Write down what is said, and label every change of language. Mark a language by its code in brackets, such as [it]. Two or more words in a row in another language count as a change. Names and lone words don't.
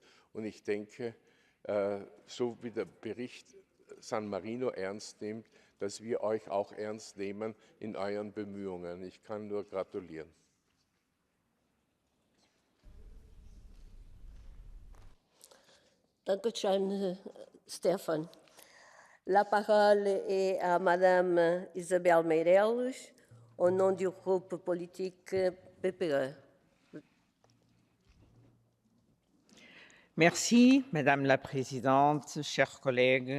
[de] Und ich denke, so wie der Bericht San Marino ernst nimmt, dass wir euch auch ernst nehmen in euren Bemühungen. Ich kann nur gratulieren. Danke schön, Stefan. [fr] La parole est à Madame Isabelle Meireles, au nom du groupe politique PPE. Merci, Madame la Présidente, chers collègues.